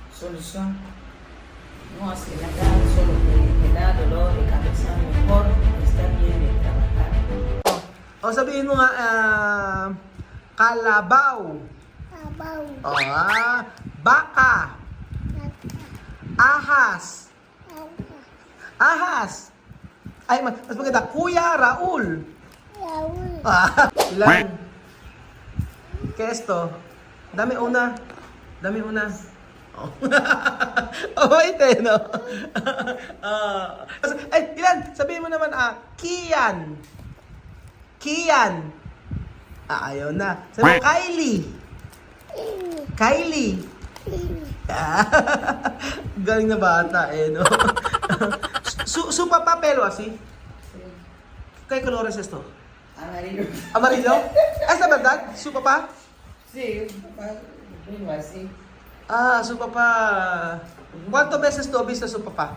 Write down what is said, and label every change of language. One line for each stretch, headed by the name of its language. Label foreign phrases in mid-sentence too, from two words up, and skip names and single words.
Spanish: solución. No hace nada, solo me da dolor de cabeza. Mejor estar bien de trabajar.
Filipino: O sabihin mo nga, kalabaw. Abaw. O, baka. Ahas. Ahas. Ay, mas maganda. Kuya Raul. Raul. Ilan?
Spanish: ¿Qué esto? Dame una. Dame una.
English: Oh, oh wait no?
Filipino: Ay, ilan? Sabihin mo naman, Kian. Kian. Ayaw na. Sabi mo, Kylie. Kylie. Galing na bata no?
Spanish: Su papá pelo así. ¿Qué color es esto? Amarillo. ¿Amarillo? ¿Es la verdad? ¿Su papá? Sí, papá, vengo así. Su papá. ¿Cuántas veces tú has visto a su papá?